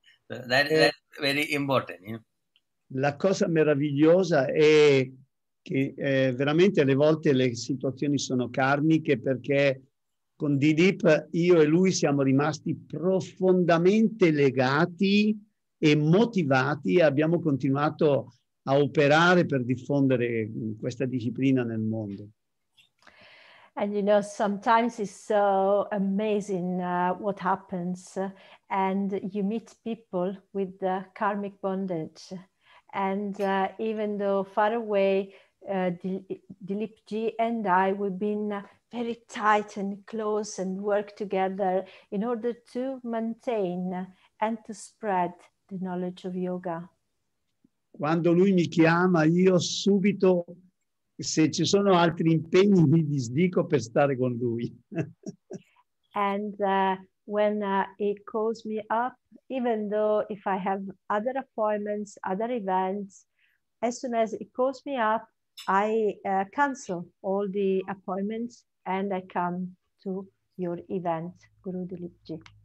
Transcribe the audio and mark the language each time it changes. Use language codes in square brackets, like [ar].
[en] So that's very important. [it] La cosa meravigliosa è che veramente alle volte le situazioni sono karmiche, perché con Dileep io e lui siamo rimasti profondamente legati e motivati e abbiamo continuato a operare per diffondere questa disciplina nel mondo. [en] And you know, sometimes it's so amazing what happens, and you meet people with the karmic bondage. And even though far away, Dileepji and I, we've been very tight and close and work together in order to maintain and to spread the knowledge of yoga. [it] Quando lui mi chiama, io subito, se ci sono altri impegni, mi disdico per stare con lui. [en] And when he calls me up, even though if I have other appointments, other events, as soon as he calls me up, I cancel all the appointments and I come to your event, Guru Dileepji.